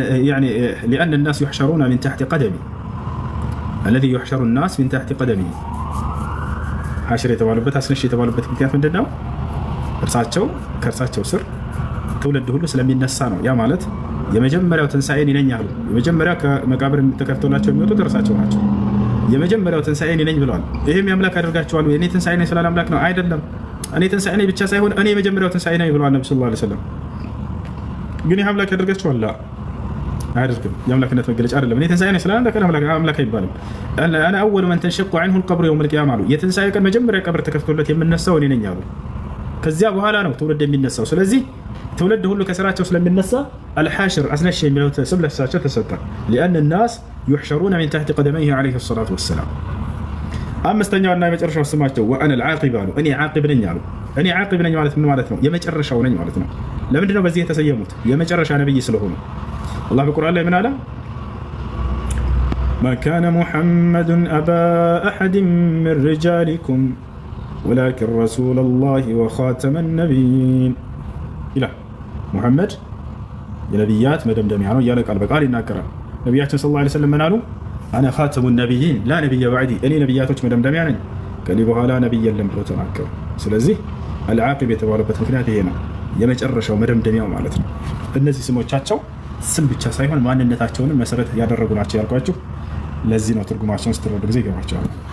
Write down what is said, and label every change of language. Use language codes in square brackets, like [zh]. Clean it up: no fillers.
[ar] يعني لأن الناس يحشرون من تحت قدمي الذي يحشر الناس من تحت قدمي። [am] ሐሽር የተባሉበት አስነሽ የተባሉበት ምክንያት ምንድን ነው? ከእርሳቸው ስር ትውልድ ሁሉ ስለሚነሳ ነው። ያ ማለት የመጀመሪያው ትንሣኤን ይነኛሉ። የመጀመሪያ ከመቃብር ተከፍቶላቸው የሚወጡት እርሳቸው ናቸው። የመጀመሪያው ትንሣኤን ይነኝ ብለዋል። ይህም የአምላክ ያደርጋቸዋል። እኔ ትንሣኤ ነኝ ስላለ አምላክ ነው አይደለም። እኔ ትንሣኤ ነኝ ብቻ ሳይሆን እኔ የመጀመሪያው ትንሣኤ ነኝ ብለዋል ነብዩ ሰለላሁ ዐለይሂ ወሰለም። ግን ይህ አምላክ ያደርጋቸዋል? አያደርግም። የአምላክነት መገለጫ አይደለም። እኔ ትንሣኤ ነኝ ስላለ አምላክ አይባልም። [ar] አነ አወሉ መን ተንሸቁ ዐንሁ አልቀብሩ የውመል ቂያማ [am] አሉ። የትንሣኤ ቀን መጀመሪያ ቀብር ተከፍቶለት የምነሳው እኔ ነኝ አሉ። ከዚያ በኋላ ነው ትውልድ የሚነሳው። ስለዚህ ትውልድ ሁሉ ከስራቸው ስለሚነሳ አልሐሽር አስነሽ የሚለው ስም ለሳቸው ተሰጠ። [ar] لأن الناس يحشرون من تحت قدميه عليه الصلاة والسلام። [am] አምስተኛውና የመጨረሻው ስማቸው ወአነ العاقب አሉ። እኔ ዓቂብ ነኝ አሉ። እኔ ዓቂብ ነኝ ማለት ምን ማለት ነው? የመጨረሻው ነኝ ማለት ነው። ለምንድን ነው በዚህ የተሰየሙት? የመጨረሻ ነብይ ስለሆኑ። አላህ በቁርአን ላይ ምን አለ? [ar] ما كان محمد أبا أحد من رجالكم ولكن رسول الله وخاتم النبيين إلى محمد [am] የነቢያት መደምደሚያ ነው እያለ ቃል በቃል ይናገራል። ነቢያችን ሰለላሁ ዐለይሂ ወሰለም ምን አሉ? [ar] አነ ኻተሙ ነቢይን ላ ነቢየ በዕዲ፣ [am] እኔ ነቢያቶች መደምደሚያ ነኝ ከኔ በኋላ ነቢይ የለም ብሎ ተናገሩ። ስለዚህ አልዓቂብ የተባለበት ምክንያት ይሄ ነው፣ የመጨረሻው መደምደሚያው ማለት ነው። እነዚህ ስሞቻቸው ስም ብቻ ሳይሆን ማንነታቸውንም መሰረት ያደረጉ ናቸው ያልኳችሁ ለዚህ ነው። ትርጉማቸውን ስትረዱ ጊዜ ይገባቸዋል።